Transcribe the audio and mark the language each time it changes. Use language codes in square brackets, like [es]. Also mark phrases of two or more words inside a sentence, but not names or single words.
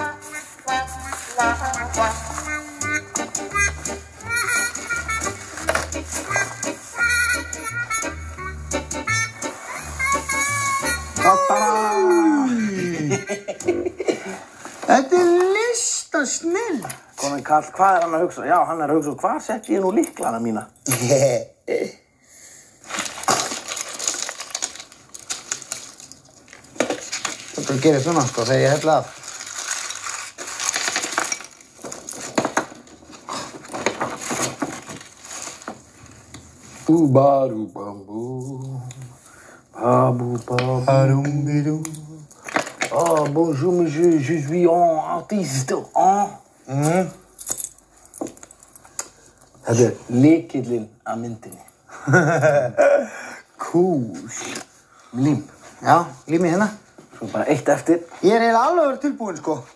[is] Þetta er listasnill. Konan Karl, hvað er hann að hugsa? Já, hann er að hugsa, hvar setti ég nú lyklana mína? Þetta gerir svona, sko, þegar ég hella af. Bú-ba-du-bam-bú. Ba-bú-ba-bú. Ba-dum-bi-dum. [fr] Oh, bonjour, monsieur, je suis un artiste, hein? [is] Þetta er lykillinn að myndinni. Cool. Lím. Já, límið hérna. Svo bara eitt eftir. Ég er eiginlega alveg verið tilbúinn, sko.